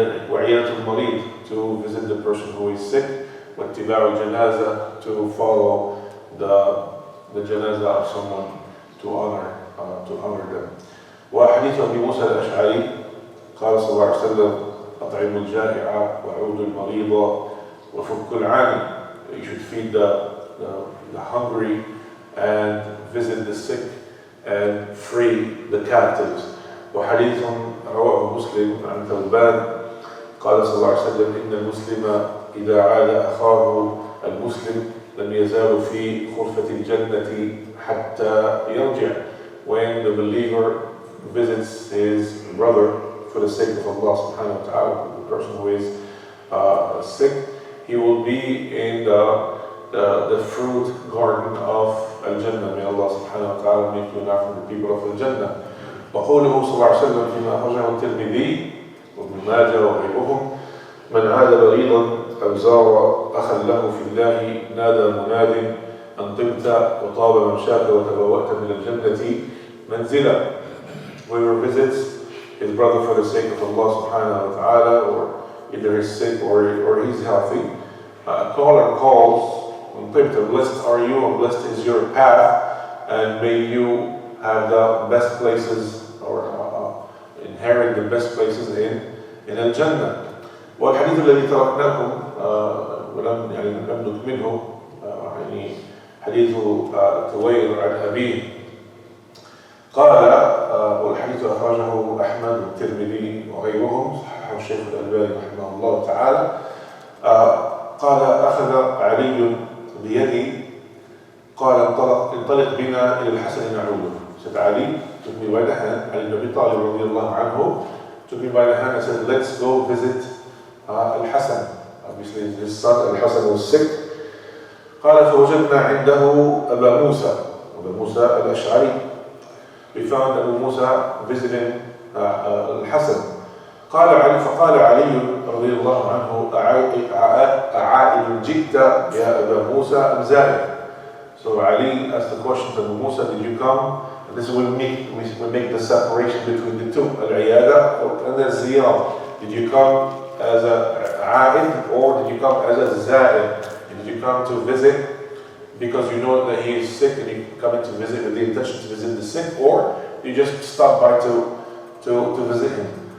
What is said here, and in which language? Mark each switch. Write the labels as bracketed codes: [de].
[ar] وعيادة المريض, [en] to visit the person who is sick. [ar] واتباع الجنازة, [en] to follow the janaza of someone, to honor them. [ar] وحديث أبي موسى الأشعري قال صلى الله عليه وسلم أطعموا الجائع وعودوا المريض وفكوا العاني. [en] You should feed the hungry and visit the sick and free the captives. [ar] وحديث رواه مسلم عن ثوبان قال صلى الله عليه وسلم إن المسلم إذا عاد أخاه المسلم لم يزال في غرفة الجنة حتى يرجع. [en] When the believer visits his brother for the sake of Allah subhanahu wa ta'ala, the person who is sick, he will be in the fruit garden of Al-Jannah. May Allah subhanahu wa ta'ala make you now from the people of Al-Jannah. [ar] وقوله صلى الله عليه وسلم فيما أخرجه الترمذي وابن ماجه وغيرهم من عاد مريضا أو زار أخا له في الله نادى مناد أن طبت وطاب ممشاك وتبوأت من الجنة منزلا. [en] Whoever visits his brother for the sake of Allah subhanahu wa ta'ala, or either he's sick or he's healthy, a caller calls, [ar] أن طبت, [en] blessed are you and blessed is your path, and may you have the best places, or inherit the best places in Al-Jannah. [ar] والحديث الذي تركناكم ولم نكمله يعني حديث ثوير عن أبيه قال، والحديث أخرجه أحمد والترمذي وغيرهم، صححه الشيخ الألباني رحمه الله تعالى. قال أخذ علي بيدي قال انطلق بنا إلى الحسن نعوده. [en] Said Ali took me by the hand, Ali ibn Abi Talib radiallahu anhu took me by the hand and said, let's go visit Al-Hasan. Obviously his son Al-Hasan was sick. [ar] قال فوجدنا عنده أبا موسى الأشعري [en] we found Abu Musa visiting Al-Hasan. [ar] فقال علي رضي الله عنه أعائد جئت يا أبا موسى أم زائر. [en] So Ali asked the question to Abu Musa, did you come? And this will make the separation between the two, Al-Iyada and Al-Ziyarah. Did you come as a A'id or did you come as a Za'ir? Did you come to visit because you know that he is sick and you come to visit with the intention to visit the sick, or you just stop by to visit him?